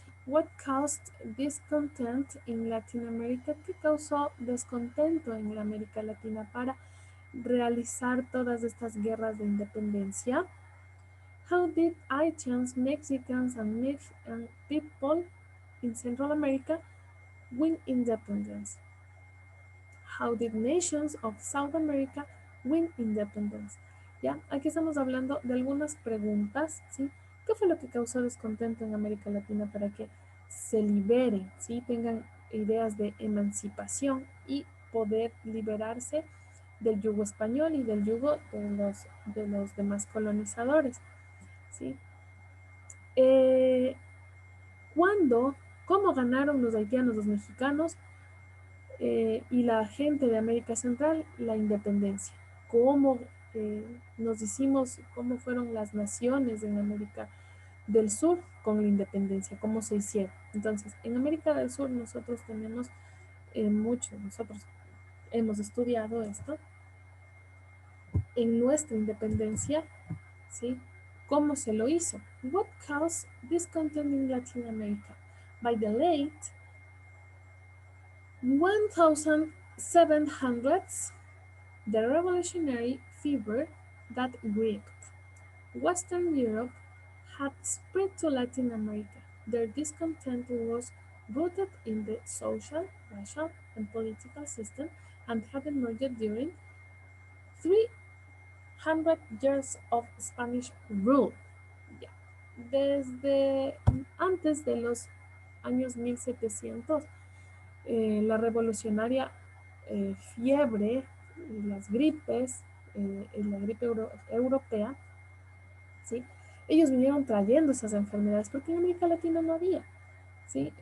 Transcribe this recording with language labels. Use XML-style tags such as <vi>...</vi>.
<en>What caused discontent in Latin America?</en> <es>¿Qué causó descontento en la América Latina para realizar todas estas guerras de independencia?</es> <en>How did Haitians, Mexicans, and people in Central America win independence? How did nations of South America win independence?</en> <es>¿Ya? Aquí estamos hablando de algunas preguntas, ¿sí? ¿Qué fue lo que causó descontento en América Latina para que se liberen, ¿sí? Tengan ideas de emancipación y poder liberarse del yugo español y del yugo de los demás colonizadores, ¿sí? Eh, ¿Cuándo, cómo ganaron los haitianos, los mexicanos y la gente de América Central la independencia? ¿Cómo nos hicimos, cómo fueron las naciones en América del Sur con la independencia? ¿Cómo se hicieron? Entonces, en América del Sur nosotros tenemos mucho, nosotros hemos estudiado esto en nuestra independencia, ¿sí? ¿Cómo se lo hizo?</es> <en>What caused discontent in Latin America? By the late 1700s, the revolutionary fever that gripped Western Europe had spread to Latin America. Their discontent was rooted in the social, racial, and political system and had emerged during 300 years of Spanish rule.</en> <es>Ya. Desde antes de los años 1700, la revolucionaria fiebre, las gripes, la gripe europea, ¿sí? Ellos vinieron trayendo esas enfermedades porque en América Latina no había, ¿sí?</es>